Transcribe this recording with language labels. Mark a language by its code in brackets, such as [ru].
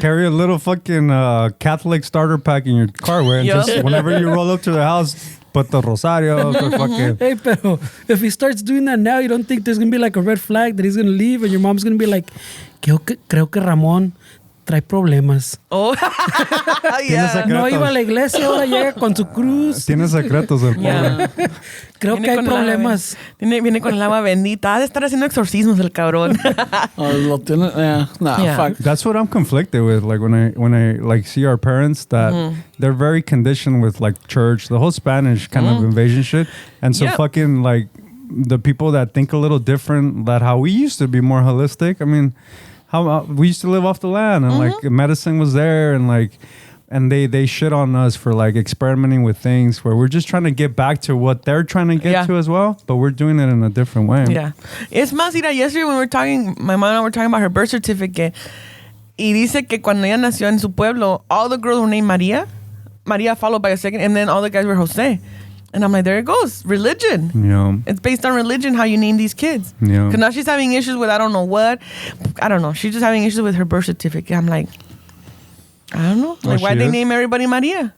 [en] Carry a little fucking Catholic starter pack in your car, güey. And Yup. just whenever you roll up to the house, put the rosario, the fucking... Hey, pero if he starts doing that now, you don't think there's going to be like a red flag that he's going to leave and your mom's going to be like, [es] creo que Ramón trae problemas. [en] Oh, yeah. [es] secretos. No iba a la iglesia, ahora llega con su cruz. Tiene secretos el pobre. Yeah. Creo que hay con el agua problemas. Viene con el agua bendita. Ha de estar haciendo exorcismos el cabrón. Oh, lo tiene, nah, [en] Yeah. fuck. That's what I'm conflicted with. Like when I like see our parents that they're very conditioned with like church, the whole Spanish kind of invasion shit, and so Yep. fucking like the people that think a little different, that how we used to be more holistic. I mean, how we used to live off the land and like medicine was there and like. And they shit on us for like experimenting with things where we're just trying to get back to what they're trying to get Yeah. to as well, but we're doing it in a different way. Yeah. [es] Es más, mira, [en] yesterday when we were talking, my mom and I were talking about her birth certificate. [es] Y dice que cuando ella nació en su pueblo, [en] all the girls were named Maria. Maria followed by a second, and then all the guys were Jose. And I'm like, there it goes. Religion. Yeah. It's based on religion, how you name these kids. Yeah. Because now she's having issues with I don't know what. I don't know. She's just having issues with her birth certificate. I'm like, I don't know. Like, why she they is? name everybody Maria?